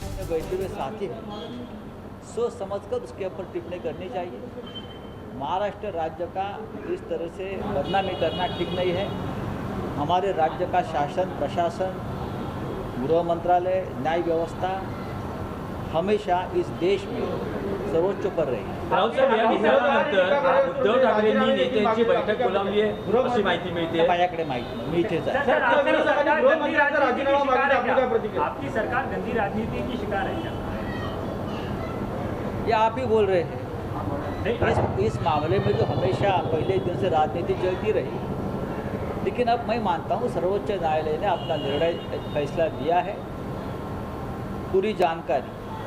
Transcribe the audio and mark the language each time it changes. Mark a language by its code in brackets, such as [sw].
[hi] बैठे हुए साथी सोच समझकर उसके ऊपर टिप्पणी करनी चाहिए। महाराष्ट्र राज्य का इस तरह से बदनामी करना ठीक नहीं है। हमारे राज्य का शासन, प्रशासन, गृह मंत्रालय, न्याय व्यवस्था हमेशा इस देश में सर्वोच्च पर रही। [mr] राऊत साहेब, या विचारानंतर उद्धव ठाकरेंनी नेत्यांची बैठक बोलावली आहे अशी माहिती मिळते। माझ्याकडे माहिती मी इथेच आहे। [hi] आपकी सरकार गंदी राजनीति की शिकार है क्या? या आप ही बोल रहे हैं? इस मामले में तो हमेशा पहले दिन से राजनीति चलती रही, लेकिन अब मैं मानता हूँ सर्वोच्च न्यायालय ने अपना निर्णय फैसला दिया है, पूरी जानकारी।